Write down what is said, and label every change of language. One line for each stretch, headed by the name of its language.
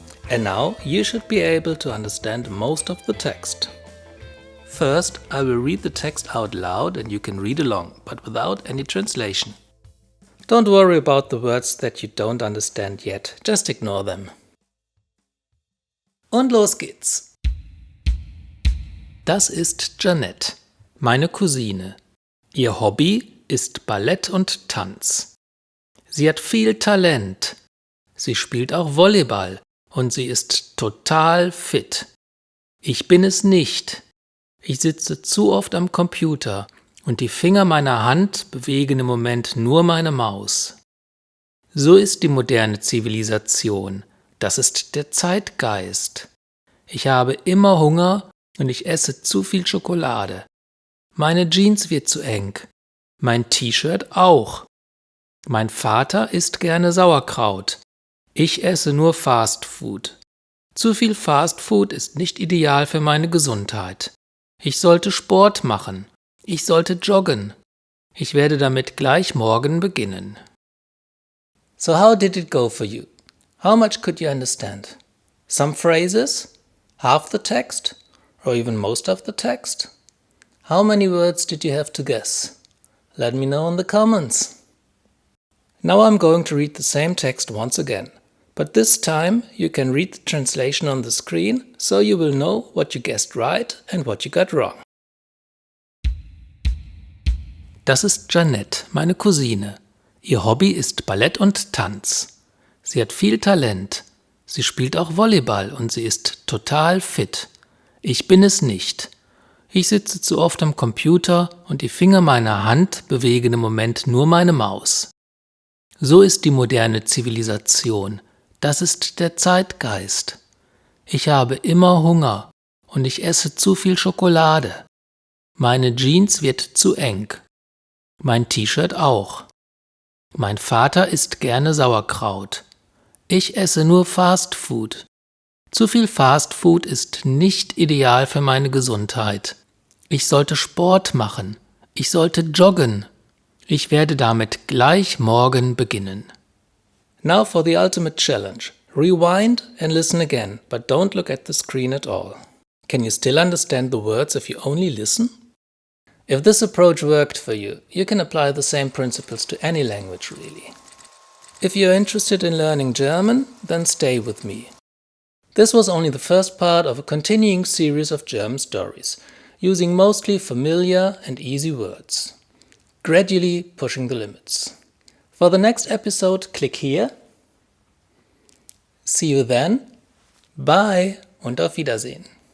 English: And now you should be able to understand most of the text. First, I will read the text out loud and you can read along, but without any translation. Don't worry about the words that you don't understand yet, just ignore them.
German: Und los geht's! Das ist Jeanette, meine Cousine. Ihr Hobby ist Ballett und Tanz. Sie hat viel Talent. Sie spielt auch Volleyball und sie ist total fit. Ich bin es nicht. Ich sitze zu oft am Computer und die Finger meiner Hand bewegen im Moment nur meine Maus. So ist die moderne Zivilisation. Das ist der Zeitgeist. Ich habe immer Hunger und ich esse zu viel Schokolade. Meine Jeans wird zu eng. Mein T-Shirt auch. Mein Vater isst gerne Sauerkraut. Ich esse nur Fast Food. Zu viel Fast Food ist nicht ideal für meine Gesundheit. Ich sollte Sport machen. Ich sollte joggen. Ich werde damit gleich morgen beginnen.
English: So how did it go for you? How much could you understand? Some phrases? Half the text? Or even most of the text? How many words did you have to guess? Let me know in the comments. Now I'm going to read the same text once again, but this time you can read the translation on the screen, so you will know what you guessed right and what you got wrong.
German: Das ist Jeanette, meine Cousine. Ihr Hobby ist Ballett und Tanz. Sie hat viel Talent. Sie spielt auch Volleyball und sie ist total fit. Ich bin es nicht. Ich sitze zu oft am Computer und die Finger meiner Hand bewegen im Moment nur meine Maus. So ist die moderne Zivilisation. Das ist der Zeitgeist. Ich habe immer Hunger und ich esse zu viel Schokolade. Meine Jeans wird zu eng. Mein T-Shirt auch. Mein Vater isst gerne Sauerkraut. Ich esse nur Fast Food. Zu viel Fast Food ist nicht ideal für meine Gesundheit. Ich sollte Sport machen. Ich sollte joggen. Ich werde damit gleich morgen beginnen.
English: Now for the ultimate challenge. Rewind and listen again, but don't look at the screen at all. Can you still understand the words if you only listen? If this approach worked for you, you can apply the same principles to any language really. If you're interested in learning German, then stay with me. This was only the first part of a continuing series of German stories, using mostly familiar and easy words, gradually pushing the limits. For the next episode, click here. See you then. Bye
German: und auf Wiedersehen.